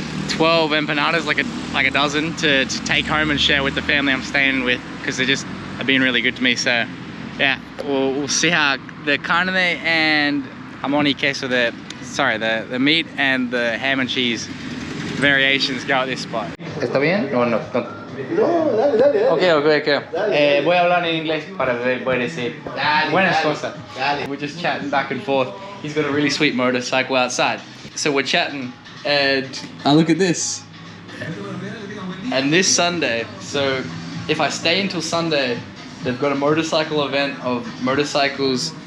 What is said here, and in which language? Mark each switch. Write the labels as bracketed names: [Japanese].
[English] 12 empanadas, like a dozen, to take home and share with the family I'm staying with, because they just have been really good to me. So yeah, we'll see how the carne and [Spanish] jamón y queso, [English] the meat and the ham and cheese variations go at this spot. [Spanish] ¿Está bien? No, no. No, dale, dale. Okay. Voy a hablar en inglés para poder decir buenas cosas. Dale. [English] We're just chatting back and forth. He's got a really sweet motorcycle outside. So we're chatting, and look at this. And this Sunday, so if I stay until Sunday, they've got a motorcycle event of motorcycles.